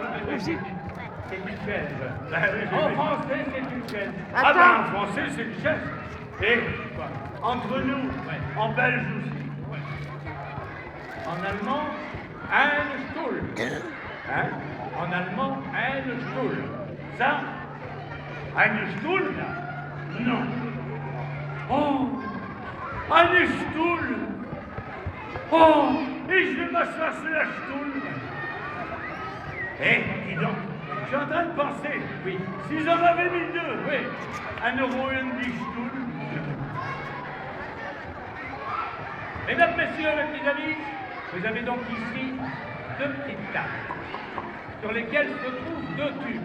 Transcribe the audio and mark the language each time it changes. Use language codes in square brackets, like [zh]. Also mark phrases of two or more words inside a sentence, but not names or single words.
[fr] C'est une chaise. Ben oui, j'ai En vu. français, c'est une chaise. Ah ben, Attends. en français, c'est une chaise. Et entre nous, en belge aussi. En allemand, [de] ein Stuhl. [fr] Hein? En allemand, [de] ein Stuhl. [fr] Ça? [de] Eine Stuhl? [fr] Non. [de] Oh! Eine Stuhl! Oh! [fr] Et je vais m'asseoir sur la Stuhl! Eh, dis donc, je suis en train de penser. Oui. Si j'en avais mis deux, Oui. 1 € une [de] die Stuhl. [fr] Mesdames, messieurs, mes petits amis, vous avez donc ici deux petites tables sur lesquelles se trouvent deux tubes.